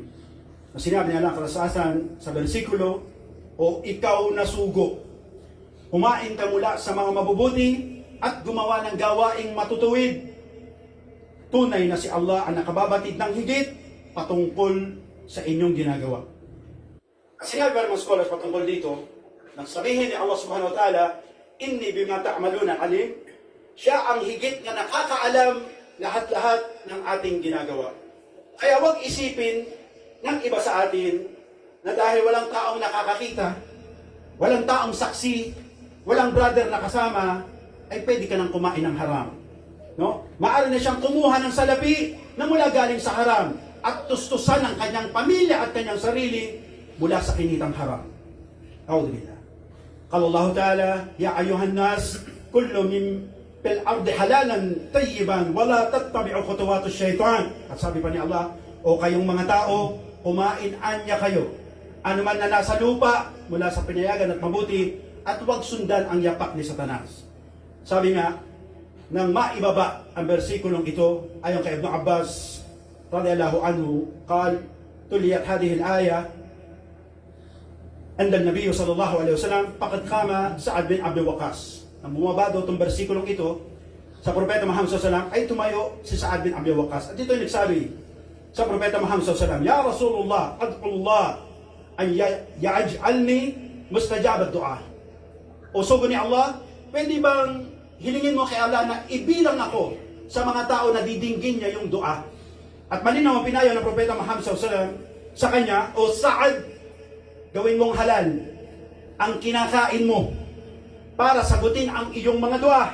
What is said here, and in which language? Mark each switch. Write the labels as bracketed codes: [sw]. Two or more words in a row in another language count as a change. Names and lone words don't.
[tl] Sinabi niya lang kalasasan sa bersikulo, o ikaw na sugo, kumain ka mula sa mga mabubuti at gumawa ng gawaing matutuwid. Tunay na si Allah ang nakababatid ng higit patungkol sa inyong ginagawa. Sinabi ba ng mga scholars patungkol dito, nang sabihin ni Allah [ar] سبحانه وتعالى, إني بما تعملون عليم, [tl] siya ang higit na nakakaalam lahat-lahat ng ating ginagawa. Kaya huwag isipin ng iba sa atin na dahil walang taong nakakakita, walang taong saksi, walang brother na kasama, ay pwede ka nang kumain ng haram. No? Maaari na siyang kumuha ng salapi na mula galing sa haram at tustusan ang kanyang pamilya at kanyang sarili mula sa kinitang haram. [ar] A'udhu قال الله تعالى يا أيها الناس كل من في الأرض حلالا طيبا ولا تتبعوا خطوات الشيطان. [tl] At sabi pa ni Allah, o kayong mga tao, kumain-anya kayo. Ano man na nasa lupa, mula sa pinayagan at mabuti, at huwag sundan ang yapak ni Satanas. Sabi nga, nang maibaba ang bersikulong ito, ayon kay Ibn Abbas [ar] رضي الله عنه, قال تليت هذه الآية عند النبي صلى الله عليه وسلم فقد قام سعد بن عبد الوقاص. [tl] Nang bumaba daw itong bersikulong ito sa Propeta Muhammad SAW ay tumayo si Sa'ad bin Abi Waqqas. At ito yung nagsabi sa Propeta Muhammad SAW, [ar] يا رسول الله ادع الله أن يجعلني مستجاب الدعاء. [tl] O sugo ni Allah, pwede bang hilingin mo kay Allah na ibilang ako sa mga tao na didinggin niya yung dua? At malinaw ang pinayo ng Propeta Muhammad SAW sa kanya, o Sa'ad, gawin mong halal ang kinakain mo para sagutin ang iyong mga dua.